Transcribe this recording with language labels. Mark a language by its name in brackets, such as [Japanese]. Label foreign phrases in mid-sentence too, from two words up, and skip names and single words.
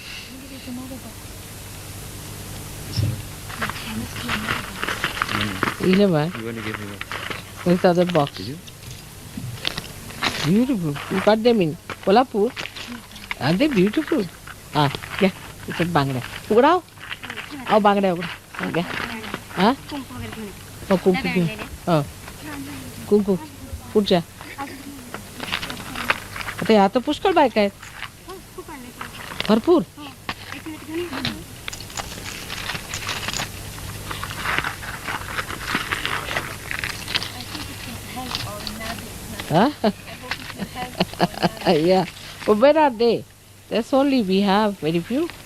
[English] You 11. only give me one. Where's the other box? Did you? Beautiful. You got them in Kolhapur? Are they beautiful? Yeah. It's a bangda. Ugrao? Oh, bangda ugra. Okay. Huh? Oh, kumku. Oh. [Marathi] कुंकू पुढच्या आता या तर पुष्कळ बायका आहेत भरपूर [English] Yeah, but where are they? That's only we have very few.